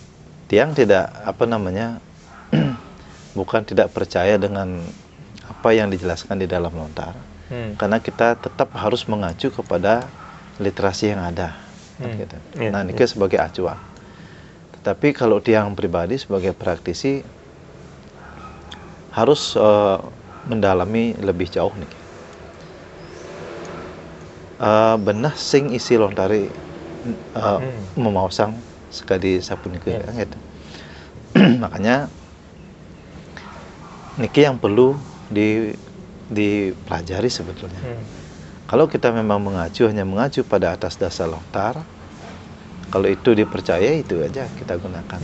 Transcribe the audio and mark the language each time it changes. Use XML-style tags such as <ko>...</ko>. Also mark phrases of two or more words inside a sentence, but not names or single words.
<id>Tiang tidak bukan tidak percaya dengan apa yang dijelaskan di dalam lontar, karena kita tetap harus mengacu kepada literasi yang ada. Nah, ini sebagai acuan. Tetapi kalau tiang pribadi sebagai praktisi harus mendalami lebih jauh nih.</id> <ban>Benah sing isi lontari memausang sekali sapunika gitu.</ban> <id>Makanya niki yang perlu dipelajari sebetulnya. Kalau kita memang hanya mengacu pada atas dasar lontar, kalau itu dipercaya, itu aja kita gunakan.</id>